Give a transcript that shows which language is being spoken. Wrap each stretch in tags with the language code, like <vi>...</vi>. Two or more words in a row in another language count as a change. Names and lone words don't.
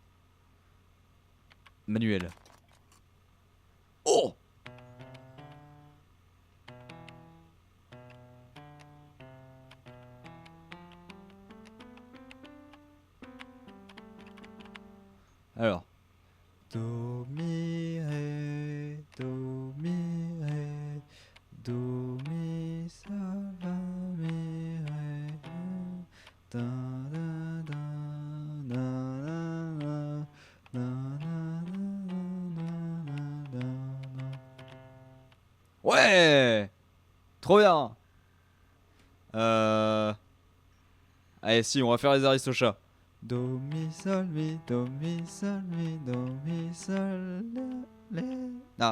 <fr>Manuel. Oh! Alors. Do, mi, ré, do, mi, ré, do, mi, sol, la, mi, ré, da, da, da, da, da, da, da, da. Ouais! Trop bien! Allez, si, on va faire les Aristochats. Do, mi, sol, mi, do, mi, sol, mi, do, mi, sol, la, la. Ah.</fr>